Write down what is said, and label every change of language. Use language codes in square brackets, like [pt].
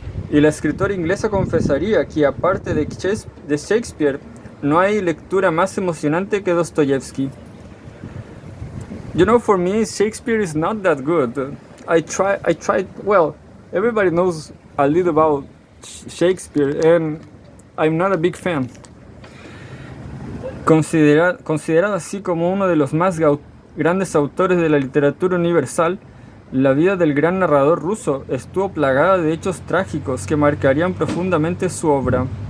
[es] Y la escritora inglesa confesaría que, aparte de Shakespeare, no hay lectura más emocionante que Dostoyevsky. [en] You know, for me, Shakespeare is not that good. I tried. Well, everybody knows a little about Shakespeare, and I'm not a big fan. [es] Considerado así como uno de los más grandes autores de la literatura universal, la vida del gran narrador ruso estuvo plagada de hechos trágicos que marcarían profundamente su obra.